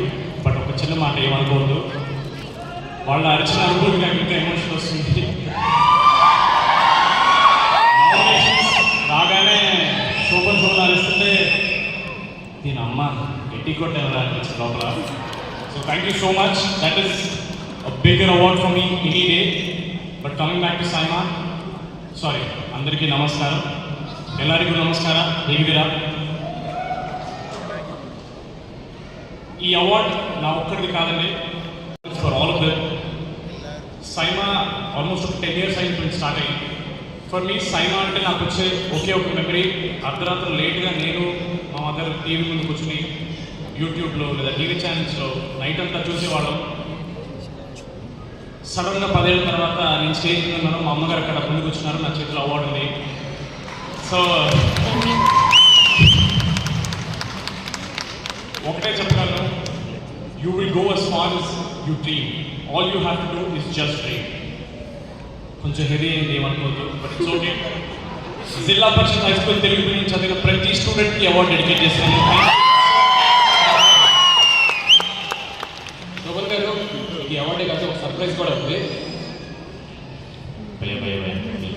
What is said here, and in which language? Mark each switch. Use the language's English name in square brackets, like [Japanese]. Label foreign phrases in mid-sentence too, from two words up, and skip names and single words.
[Telugu] బట్ ఒక చిన్న మాట ఏమనుకోవద్దు, వాళ్ళ అరిచిన అనుభూతి నాకు ఇంకా ఎమోషన్ వస్తుంది. రాగానే శోభన్ అరిస్తుంటే దీని అమ్మ గట్టి కొట్టేవారు అనిపించింది లోపల. [English] So thank you so much. That is a bigger award for me any day. But coming back to SIIMA, sorry [Telugu] అందరికీ నమస్కారం, [Kannada] ಎಲ್ಲರಿಗೂ ನಮಸ್ಕಾರ. ಹೇಗಿದ್ದೀರಾ? [Telugu] ఈ అవార్డ్ నా ఒక్కడిది కాదండి, [English] for all of them. [Telugu] సైమా ఆల్మోస్ట్ ఒక 10 years అయింది స్టార్ట్ అయ్యింది. [English] for me [Telugu] సైమా అంటే నాకు వచ్చే ఒకే ఒక మెమరీ, అర్ధరాత్రి లేట్గా నేను మా మదర్ టీవీ ముందు కూర్చుని యూట్యూబ్లో లేదా టీవీ ఛానల్స్లో నైట్ అంతా చూసేవాళ్ళం. సడన్గా 10 ఏళ్ళ తర్వాత నేను స్టేజ్ మీద ఉన్నాను, మా అమ్మగారు అక్కడ ముందుకు వచ్చినారు, నా చేతిలో అవార్డు ఉంది. సో ఒకటే చెప్పగలను, [English] You will go as far as you dream. All you have to do is just dream. [Telugu] కొంచెం హెవీ అయింది ఏమనుకోవద్దు, [English] but it's okay. [Telugu] జిల్లా పరిషత్ [English] high school Telugu medium [Telugu] చదివిన ప్రతి స్టూడెంట్కి అవార్డు డెడికేట్ చేశాను. శోభన్ గారు, ఈ అవార్డే కాదు ఒక సర్ప్రైజ్ కూడా ఉంది.